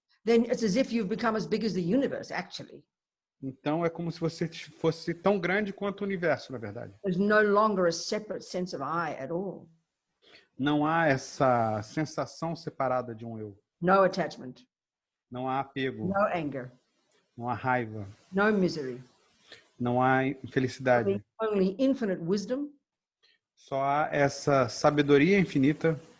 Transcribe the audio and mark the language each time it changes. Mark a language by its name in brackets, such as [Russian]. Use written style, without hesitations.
[English] then it's as if you've become as big as the universe, actually. [Portuguese] Então é como se você fosse tão grande quanto o universo, na verdade. [English] There's no longer a separate sense of I at all. [Portuguese] Não há essa sensação separada de um eu. [English] No attachment, [Portuguese] Não há apego, [English] no anger, [Portuguese] não há raiva, [English] no misery. [Portuguese] não há infelicidade. [English] Only infinite wisdom [Portuguese] Só há essa sabedoria infinita